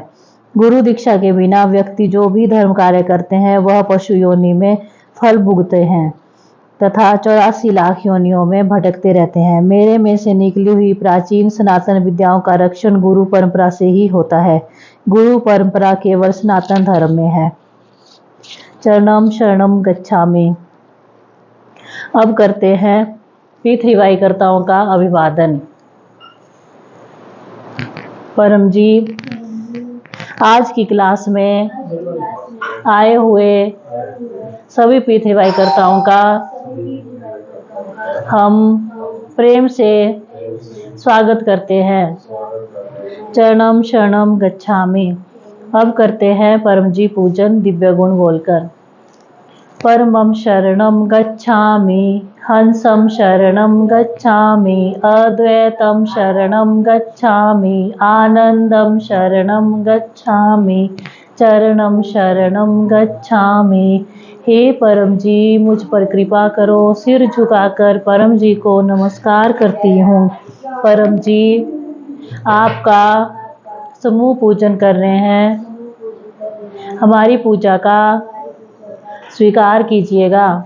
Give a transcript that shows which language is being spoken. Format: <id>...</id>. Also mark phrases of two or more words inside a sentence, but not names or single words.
<hi>गुरु दीक्षा के बिना व्यक्ति जो भी धर्म कार्य करते हैं, वह पशु योनि में फल भुगते हैं तथा 84 लाख योनियों में भटकते रहते हैं। मेरे में से निकली हुई प्राचीन सनातन विद्याओं का रक्षण गुरु परंपरा से ही होता है। गुरु परंपरा केवल सनातन धर्म में है।</hi> <sa>चरणम शरणम गच्छामि।</sa> <hi>अब करते हैं पीतृवाई कर्ताओं का अभिवादन। परम जी, आज की क्लास में आए हुए सभी पीतृवाई कर्ताओं का हम प्रेम से स्वागत करते हैं।</hi> <sa>चरणम शरणम गच्छामि।</sa> <hi>अब करते हैं परम जी पूजन दिव्य गुण बोलकर।</hi> <sa>परमं शरणं गच्छामि, हंसं शरणं गच्छामि, अद्वैतं शरणं गच्छामि, आनंदं शरणं गच्छामि, चरणं शरणं गच्छामि।</sa> <hi>हे परम जी, मुझ पर कृपा करो। सिर झुकाकर परम जी को नमस्कार करती हूँ। परम जी, आपका समूह पूजन कर रहे हैं, हमारी पूजा का स्वीकार कीजिएगा।</hi>